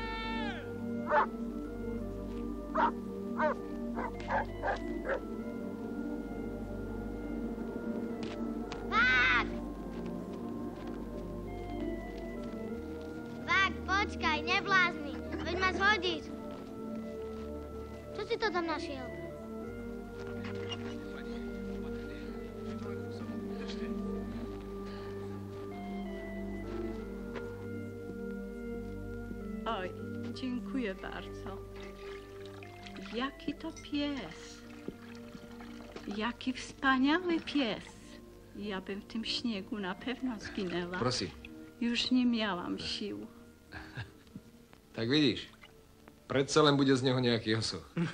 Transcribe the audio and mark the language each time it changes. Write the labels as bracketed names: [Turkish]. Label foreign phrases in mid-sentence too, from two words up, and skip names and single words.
[Slovak] Bak! Bak, počkaj, neblázni. Veď ma zhodíš. Čo si to tam našiel? [Polish] Oj, dziękuję bardzo. Jaki to pies. Jaki wspaniały pies. Ja bym w tym śniegu na pewno zginęła. [Slovak] Prosím. [Polish] Już nie miałam sił. [Slovak] Tak vidíš. Predsa len bude z neho nejaký osoch.